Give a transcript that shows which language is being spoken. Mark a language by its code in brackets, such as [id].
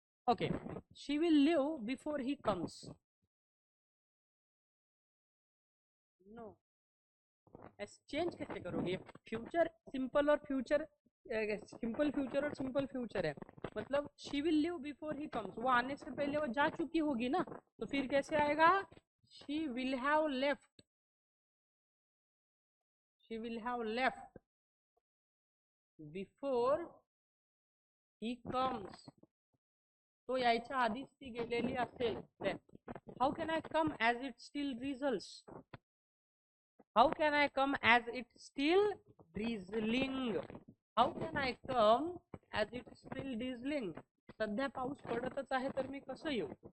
[en] Okay, she will leave before he comes. No, [hi] change कैसे करोगे? Future simple और future simple future और simple future है। मतलब [en] she will leave before he comes, [hi] वो आने से पहले वो जा चुकी होगी ना, तो फिर कैसे आएगा? [en] she will have left, she will have left before he comes, [mr] तो यायच्या आधीच ती गेलेली असेल. [en] Then how can I come as it still drizzles? How can I come as it still drizzling? How can I come as it still drizzling? [mr] सध्या पाऊस पडतच आहे तर मी कसं येऊ?